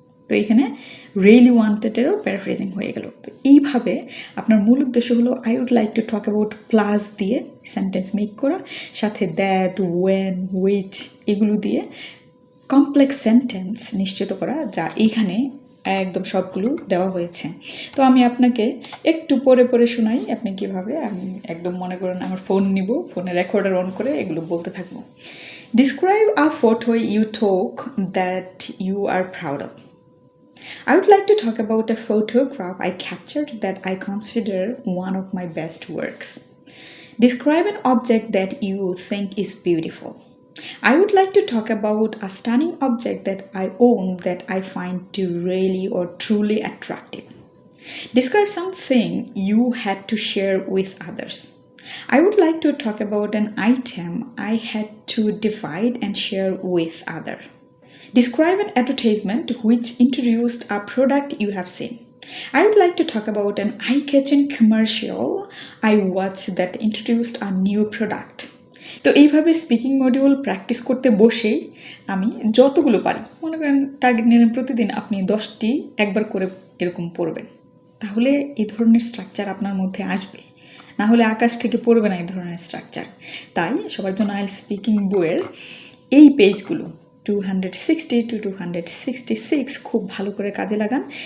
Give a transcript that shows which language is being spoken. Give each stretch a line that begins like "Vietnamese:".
Bangla: তো এখানে really ওয়ান্টেডেরও paraphrasing হয়ে গেল। তো এইভাবে আপনার মূল উদ্দেশ্য হলো
English: I would like to talk about
Bangla: plus দিয়ে সেন্টেন্স মেক করা, সাথে দ্যাট, ওয়েন, হুইচ এগুলো দিয়ে কমপ্লেক্স সেন্টেন্স নিশ্চিত করা, যা এইখানে একদম সবগুলো দেওয়া হয়েছে। তো আমি আপনাকে একটু পরে শোনাই আপনি কিভাবে, আমি একদম মনে করেন আমার ফোন নিব, ফোনে রেকর্ডার অন করে এগুলো বলতে থাকবো।
English: Describe a photo you took that you are proud of. I would like to talk about a photograph I captured that I consider one of my best works. Describe an object that you think is beautiful. I would like to talk about a stunning object that I own that I find to really or truly attractive. Describe something you had to share with others. I would like to talk about an item I had to divide and share with others. Describe an advertisement which introduced a product you have seen. I would like to talk about an eye-catching commercial I watched that introduced a new product.
Bangla: তো এইভাবে speaking module practice করতে বসেই আমি যতগুলো পারি, মনে করেন target নিলেন প্রতিদিন আপনি 10টি একবার করে এরকম পড়বেন, তাহলে এই ধরনের স্ট্রাকচার আপনার মধ্যে আসবে, না হলে আকাশ থেকে পড়বে না এই ধরনের স্ট্রাকচার। তাই সবার জন্য আইএলটিএস স্পিকিং বইয়ের এই পেজগুলো 260 to 266 খুব ভালো করে কাজে লাগান।